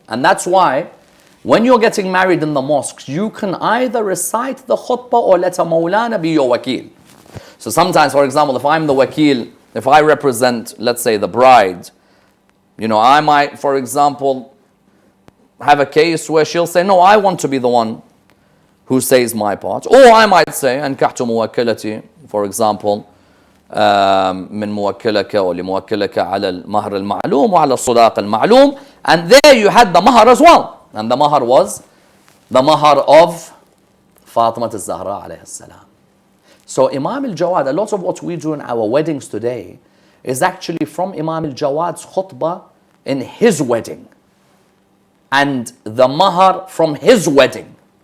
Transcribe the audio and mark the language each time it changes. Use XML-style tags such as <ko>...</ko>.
<en>And that's why when you're getting married in the mosques, you can either recite the khutbah or let a Mawlana be your wakil. So sometimes, for example, if I'm the wakil, if I represent, let's say, the bride, I might, for example, have a case where she'll say, no, I want to be the one who says my part. Or I might say,</en> <ar>أنكحت موكلتي,</ar> <en>for example,</en> <ar>من موكلك أو لموكلك على المهر المعلوم وعلى الصداق المعلوم.</ar> <en>And there you had the mahar as well. And the mahar was the mahar of Fatima al-Zahra alayhi salam. So Imam Al Jawad, a lot of what we do in our weddings today is actually from Imam Al Jawad's khutbah in his wedding, and the mahar from his wedding.</en>